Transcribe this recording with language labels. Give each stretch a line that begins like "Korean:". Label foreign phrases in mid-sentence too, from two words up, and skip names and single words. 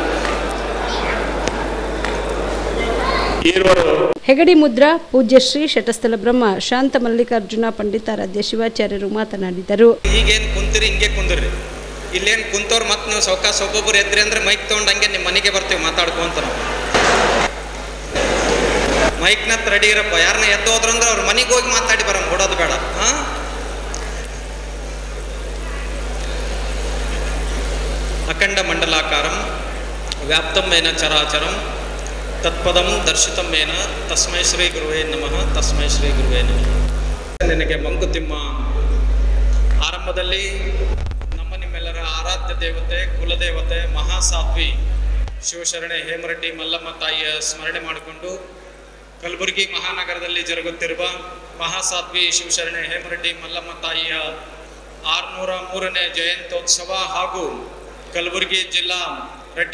Kannada: ಹೆಗಡಿ ಮುದ್ರಾ ಪೂಜ್ಯ ಶ್ರೀ ಶಟಸ್ಥಲ ಬ್ರಹ್ಮ ಶಾಂತ ಮಲ್ಲಿಕಾರ್ಜುನ ಪಂಡಿತಾರಾಧ್ಯ ಶಿವಾಚಾರ್ಯರು ಮಾತನಾಡಿದರು. ಈಗೇನು ಕುಂತಿರಿ ಹಿಂಗೆ ಕುಂದಿರ್ರಿ, ಇಲ್ಲೇನು ಕುಂತವ್ರು ಮತ್ತೆ ನೀವು ಸೌಕಾಸ ಒಬ್ಬೊಬ್ಬರು ಎದ್ರಿ ಅಂದ್ರೆ ಮೈಕ್ ತೊಗೊಂಡು ಹಂಗೆ ನಿಮ್ಮ ಮನೆಗೆ ಬರ್ತೀವಿ ಮಾತಾಡ್ಕೊಂತ. ನಾವು ಮೈಕ್ನತ್ ರೆಡಿ ಇರಪ್ಪ. ಯಾರನ್ನ ಎದ್ದು ಹೋದ್ರಂದ್ರೆ ಅವ್ರ ಮನೆಗೆ ಹೋಗಿ ಮಾತಾಡಿ ಬರೋಣ, ಬಿಡೋದು ಬೇಡ.
Sanskrit: ಅಖಂಡ ಮಂಡಲಾಕಾರಂ ವ್ಯಾಪ್ತಂ ಏನ ಚರಾಚರಂ ತತ್ಪದಂ ದರ್ಶಿತಂ ಏನ ತಸ್ಮೈ ಶ್ರೀ ಗುರುವೇ ನಮಃ, ತಸ್ಮೈ ಶ್ರೀ ಗುರುವೇ ನಮಃ.
Kannada: ನಿನಗೆ ಮಂಕುತಿಮ್ಮ. ಆರಂಭದಲ್ಲಿ ನಿಮ್ಮೆಲ್ಲರ ಆರಾಧ್ಯ ದೇವತೆ, ಕುಲದೇವತೆ, ಮಹಾಸಾಧ್ವಿ ಶಿವಶರಣೆ ಹೇಮರೆಡ್ಡಿ ಮಲ್ಲಮ್ಮ ತಾಯಿಯ ಸ್ಮರಣೆ ಮಾಡಿಕೊಂಡು ಕಲಬುರಗಿ ಮಹಾನಗರದಲ್ಲಿ ಜರುಗುತ್ತಿರುವ ಮಹಾಸಾಧ್ವಿ ಶಿವಶರಣೆ ಹೇಮರೆಡ್ಡಿ ಮಲ್ಲಮ್ಮ ತಾಯಿಯ 603ನೇ ಜಯಂತ್ಯೋತ್ಸವ ಹಾಗೂ ಕಲಬುರಗಿ ಜಿಲ್ಲಾ ರೆಡ್ಡಿ